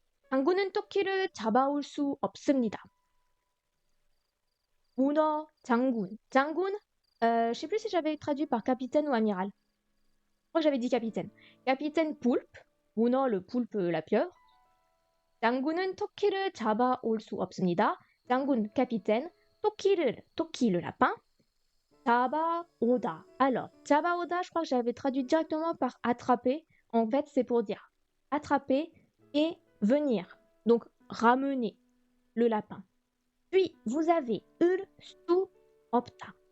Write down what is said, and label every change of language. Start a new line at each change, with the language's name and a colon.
Korean: 장군은 토끼를 잡아올 수 없습니다. 문어 장군.
French: 장군, je sais plus si j'avais traduit par capitaine ou amiral. Je crois que j'avais dit capitaine. Capitaine poulpe. 문어, le poulpe, la pieuvre.
Korean: 장군은 토끼를 잡아올 수 없습니다.
French: 장군, capitaine. 토끼를, 토끼, le lapin.
Korean: 잡아오다.
French: Alors, 잡아오다, je crois que j'avais traduit directement par attraper. En fait, c'est pour dire attraper et venir. Donc, ramener le lapin. Puis, vous avez ul su opta.